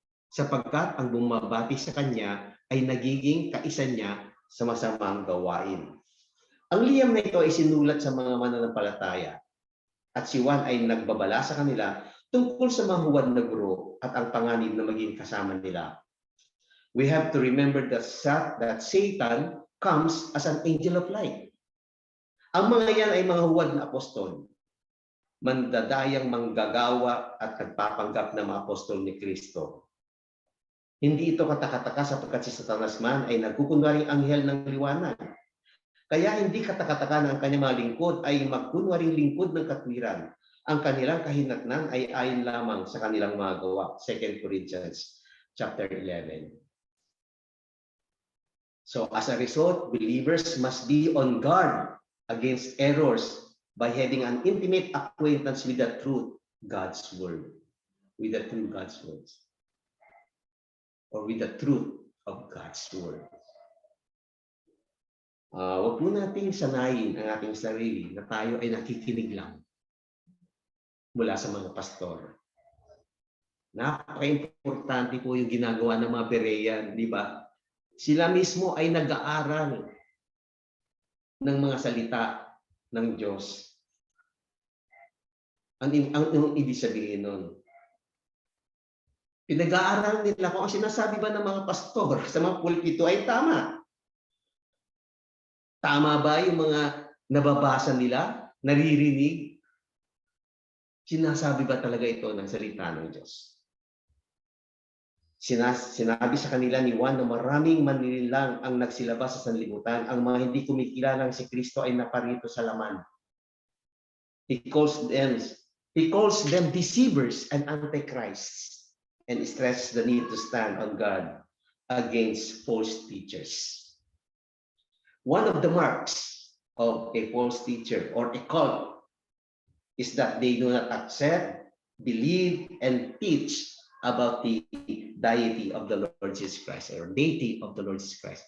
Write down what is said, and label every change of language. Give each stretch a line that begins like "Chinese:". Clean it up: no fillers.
Filipino: Sapagkat ang bumabati sa kanya ay nagiging kaisa niya sa masamang gawain. Ang liham na ito ay sinulat sa mga mananampalataya at si Juan ay nagbabala sa kanila tungkol sa mahuwad na guro at ang panganib na maging kasama nila.
English: We have to remember that Satan comes as an angel of light.
Filipino: Ang mga yan ay mga huwad na apostol, mandadayang manggagawa at nagpapanggap na mga apostol ni Kristo. Hindi ito katakataka sapagkat si Satanas man ay nagkukunwaring anghel ng liwanag. Kaya hindi katakataka na ang kanyang mga lingkod ay magkunwaring lingkod ng katwiran. Ang kanilang kahinatnan ay ayon lamang sa kanilang mga gawa.
English: 2 Corinthians chapter 11. So as a result, believers must be on guard against errors by having an intimate acquaintance with the truth, God's word, with the true God's words, or with the truth of God's word.
Filipino: Huwag po natin sanayin ang ating sarili na tayo ay nakikinig lang mula sa mga pastor. Napaka-importante po yung ginagawa ng mga Berean, di ba? Sila mismo ay nag-aaral. ng mga salita ng Diyos. Ang ibig sabihin nun, pinag-aaralan nila kung ang sinasabi ba ng mga pastor sa mga pulpito ay tama. Tama ba yung mga nababasa nila, naririnig? Sinasabi ba talaga ito ng salita ng Diyos? Sinabi sa kanila ni Juan na maraming maninilang ang nagsilabas sa sanlibutan. Ang mga hindi kumikilalang si Kristo ay naparito sa laman.
English: He calls them deceivers and antichrists and stresses the need to stand on God against false teachers. One of the marks of a false teacher or a cult is that they do not accept, believe, and teach about the deity of the Lord Jesus Christ or deity of the Lord Jesus Christ.